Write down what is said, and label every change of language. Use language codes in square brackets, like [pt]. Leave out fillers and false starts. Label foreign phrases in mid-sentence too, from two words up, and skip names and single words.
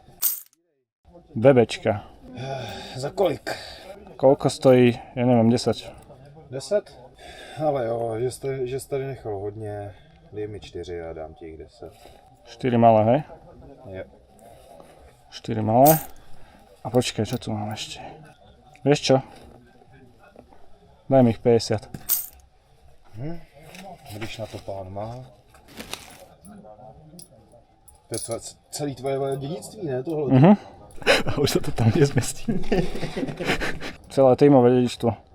[cs] BBčka. Za kolik? [sk] Koľko stojí? Ja neviem, 10. 10? [cs] Ale jo, že jsi tady nechal hodně. Dej mi 4 a dám ti jich 10. [sk] 4 malé, hej? [cs] Jo. 4 malé. [sk] A počkaj, čo tu mám ešte? Vieš čo? Daj mi ich 50. [cs] Když na to pán má. To je celý tvoje dědictví, ne? Tohle. [sk] A už sa to tam nezmestí. Celé tímové dedičstvo.